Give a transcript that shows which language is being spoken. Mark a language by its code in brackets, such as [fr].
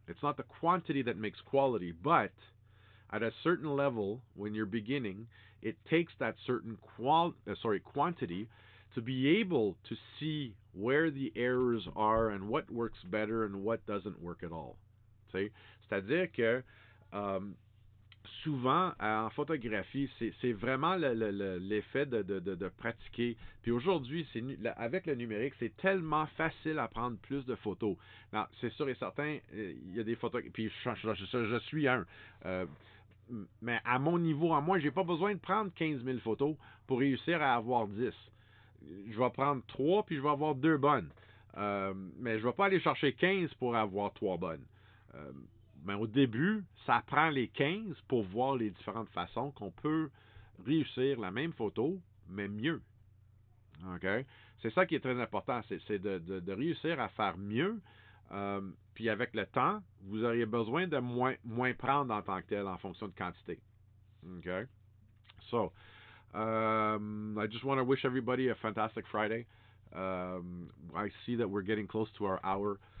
[en] It's not the quantity that makes quality, but at a certain level, when you're beginning, it takes that certain quantity to be able to see where the errors are and what works better and what doesn't work at all. [fr] C'est-à-dire que souvent, en photographie, c'est vraiment l'effet de pratiquer. Puis aujourd'hui, avec le numérique, c'est tellement facile à prendre plus de photos. Non, c'est sûr et certain, il y a des photos. Puis je suis un. Mais à mon niveau, à moi, j'ai pas besoin de prendre 15 000 photos pour réussir à avoir 10. Je vais prendre 3 puis je vais avoir 2 bonnes. Mais je vais pas aller chercher 15 pour avoir 3 bonnes. Mais au début, ça prend les 15 pour voir les différentes façons qu'on peut réussir la même photo, mais mieux. Okay? C'est ça qui est très important, c'est de réussir à faire mieux. Puis avec le temps, vous auriez besoin de moins prendre en tant que tel en fonction de quantité. [en] Okay? So, I just want to wish everybody a fantastic Friday. I see that we're getting close to our hour.